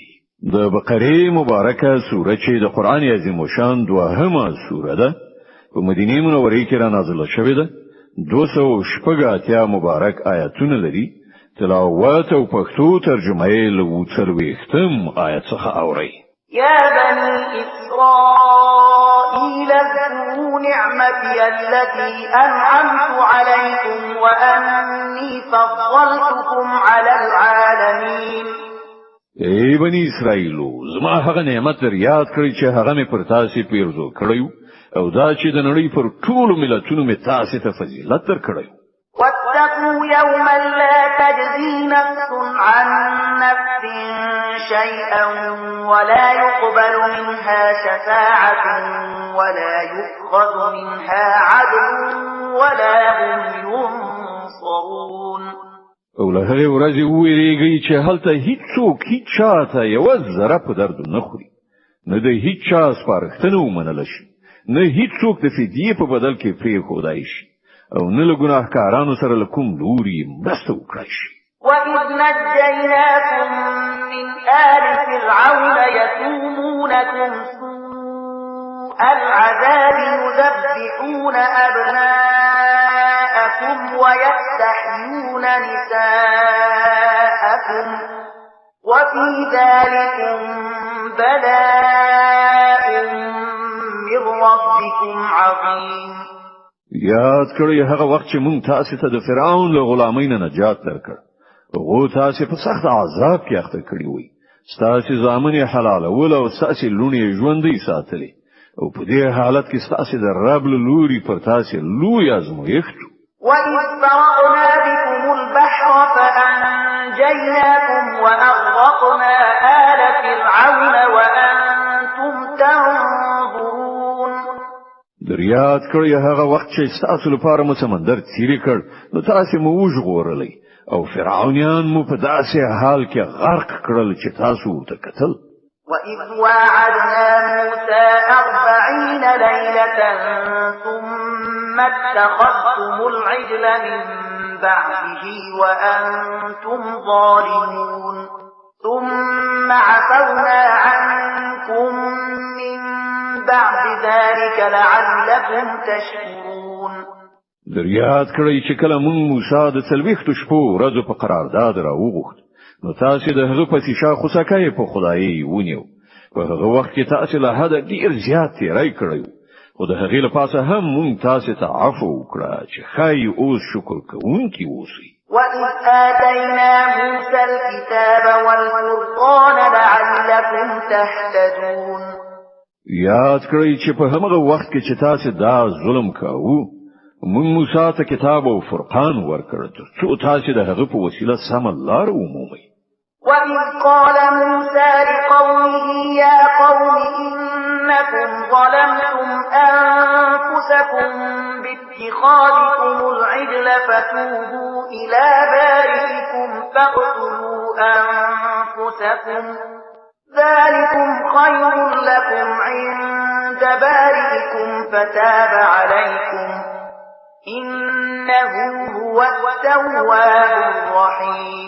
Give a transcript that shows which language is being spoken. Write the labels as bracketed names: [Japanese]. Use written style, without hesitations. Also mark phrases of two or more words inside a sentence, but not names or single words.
[Pashto] د بقره مبارکه سوره چې د قران عظیم شان دوهمه سوره ده په مدینه منوره کې را نازله شوې ده 280 مبارک آیاتونه لري. تلاوت او پښتو ترجمه یې له 40 آیت څخه اوري. [Arabic] يا بني إسرائيل اذكروا نعمتي التي أنعمت عليكم وأني فضلتكم على العالمين. [Pashto] ای بنی اسرائیلو زما هغه نعمت یاد کړئ چې هغه مې پر تاسو پیرزو کړیو او دا چې د نړۍ پر ټولو ملتونو مې تاسو ته فضیلت درکړیو. [Arabic] واتقوا يوما لا تجزي نفس عن نفس شيئا ولا يقبل منها شفاعة ولا يؤخذ منها عدل ولا هم ينصرون. [Pashto] او له هغې ورځې وویریږئ چې هلته هیڅوک هیڅ چاته یوه ذره په درد نه خوري نه د هیڅ چا سپارښتنه ومنله شي نه هیڅوک د فدیې په بدل کې پرېښودای شي او نه له ګناهکارانو سره له کوم لوري مرسته وکړای شي. [Arabic] وَإِذْ نَجَّيْنَاكُمْ مِنْ آلِ فِرْعَوْنَ يَسُومُونَكُمْ سُوءَ الْعَذَابِ يُذَبِّحُونَ أَبْنَاءَكُمْ وَيَسْتَحْيُونَ نِسَاءَكُمْ وَفِي ذَلِكُمْ بَلَاءٌ مِّن رَّبِّكُمْ عَظِيمٌ. [Pashto] یاد کړئ هغه وخت چې مونږ تاسو ته د فرعون له غلامۍ نه نجات درکړ. هغه تاسو په سخت عذاب کې اخته کړی وي. تاسو ځامن حلال ول او تاسو لونی ژوندۍ ساتلې او په دې حالت کې تاسو د رب لوري پر تاسو لوی ازمایښت. [Arabic] وَإِذْ فَرَقْنَا بِكُمُ الْبَحْرَ فَأَنْجَيْنَاكُمْ وَأَغْرَقْنَا آلَ فِرْعَوْنَ وَأَنْتُمْ تَنظُرُونَ. [Pashto] یاد کړئ هغه وخت چې تاسو لپاره مو سمندر تیری کړ نو تاسو مو وژغورلې او فرعونیان مو په داسې حال کې غرق کړل چې تاسو ورته کتل. [Arabic] وَإِذْ وَاعَدْنَا مُوسَى 40 لَيْلَةً ثُمَّ ثم اتخذتم العجل من بعده وأنتم ظالمون ثم عفونا عنكم من بعد ذلك لعلكم تشكرون. [Pashto] دریاد کړی چې کله مونږ موسی د څلوېښتو شپو ورځو په قرارداد راوغوښت نو تاسو د هغه په شا خوسکای په خدای ونیو. په هغه وخت کې تاسو له حد ډیر زیات تیری کړی خو د هغې لپاره هم مونږ تاسو ته عفو وکړه چې خای اوس شکر کوونکی اوسئ. [Arabic] وَإِذْ آتَيْنَا مُوسَى الْكِتَابَ وَالْفُرْقَانَ لَعَلَّكُمْ تَهْتَدُونَ. [Pashto] یاد کړئ چې په هغه وخت کې چې تاسو دا ظلم کاوه مونږ موسی ته کتاب او فرقان ورکړ څو تاسو د هغه په وسیله سم لار ومومئ. [Arabic] وَإِذْ قَالَ مُوسَى لِقَوْمِهِ يَا قَوْمِ إِنَّكُمْ ظَلَمْتُمْ أَنفُسَكُمْ بِاتِّخَاذِكُمُ الْعِجْلَ فَتُوبُوا إِلَى بَارِئِكُمْ فَاقْتُلُوا أَنفُسَكُمْ ذَلِكُمْ خَيْرٌ لَكُمْ عِندَ بَارِئِكُمْ فَتَابَ عَلَيْكُمْ إِنَّهُ هُوَ التَّوَّابُ الرَّحِيمُ.